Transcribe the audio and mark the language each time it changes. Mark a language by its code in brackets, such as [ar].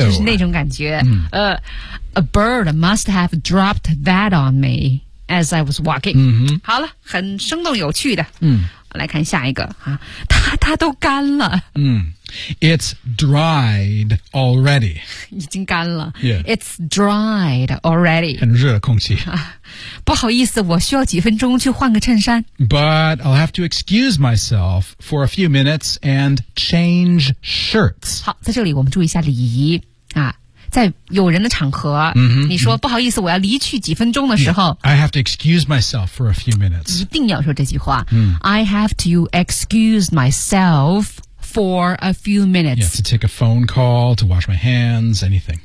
[zh] 就是那种感觉、 [en] A bird must have dropped that on me as I was walking、 [zh] 好了很生动有趣的、来看下一个、它都干了、 [en] It's dried already [zh] 已经干了、 [en] yeah. It's dried already [zh] 很热空气、不好意思我需要几分钟去换个衬衫 [en] But I'll have to excuse myself for a few minutes and change shirts [zh] 好在这里我们注意一下礼仪、在有人的场合、你说、不好意思我要离去几分钟的时候、 [en] I have to excuse myself for a few minutes [zh] 一定要说这句话、 [en] I have to excuse myselfFor a few minutes. Yeah, to take a phone call, to wash my hands, anything.